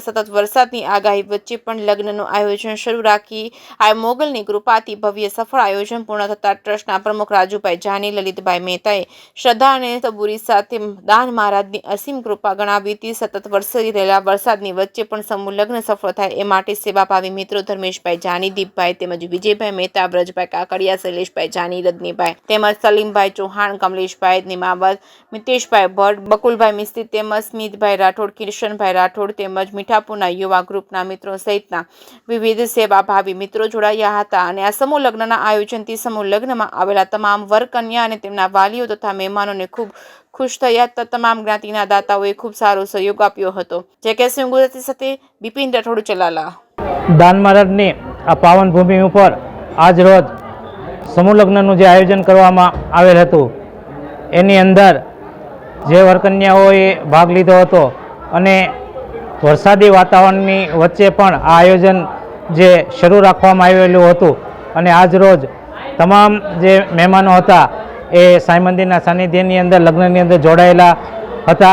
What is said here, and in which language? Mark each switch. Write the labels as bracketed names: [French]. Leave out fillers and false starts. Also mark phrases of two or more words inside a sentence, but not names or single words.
[Gujarati] સતત વરસાદની આગાહી વચ્ચે પણ લગ્નનું આયોજન શરૂ રાખી આ મોગલની કૃપાથી ભવ્ય સફળ આયોજન પૂર્ણ થતા ટ્રસ્ટના પ્રમુખ રાજુભાઈ જાની, લલિતભાઈ મહેતાએ શ્રદ્ધા અને સબૂરી સાથે દાન મહારાજની અસીમ કૃપા ગણાવી હતી। સતત વરસી રહેલા વરસાદની વચ્ચે પણ સમૂહ લગ્ન સફળ થાય એ માટે સેવાભાવી મિત્રો ધર્મેશભાઈ જાની, દીપભાઈ તેમજ વિજયભાઈ મહેતા, બ્રજભાઈ કાકડિયા, શૈલેષભાઈ જાની, રજનીભાઈ તેમજ સલીમભાઈ ચૌહાણ, કમલેશભાઈ નિમાવત, મિતેશભાઈ ભટ્ટ, બકુલભાઈ મિસ્ત્રી તેમજ સ્મિતભાઈ રાઠોડ, કિશનભાઈ રાઠોડ તેમજ મીઠાપુરના યુવા ગ્રુપના મિત્રો સહિતના વિવિધ સેવાભાવી મિત્રો જોડાયા હતા। અને આ સમૂહ લગ્નના આયોજનથી સમૂહ લગ્નમાં આવેલા તમામ વર કન્યા અને તેમના વાલીઓ તથા મહેમાનોને ખૂબ ખુશ થયા હતા। તમામ જ્ઞાતિના દાતાઓએ ખૂબ સારો સહયોગ આપ્યો હતો। જે કે ગુજરાતી સાથે બિપિન રાઠોડ ચલાલા। દાન મહારાજની આ પાવન ભૂમિ ઉપર આજ રોજ સમૂહ લગ્નનું જે આયોજન કરવામાં આવેલ હતું એની અંદર જે વરકન્યાઓએ ભાગ લીધો હતો અને વરસાદી વાતાવરણની વચ્ચે પણ આ આયોજન જે શરૂ રાખવામાં આવેલું હતું અને આજ રોજ તમામ જે મહેમાનો હતા એ સાંઈ મંદિરના સાનિધ્યની અંદર લગ્નની અંદર જોડાયેલા હતા।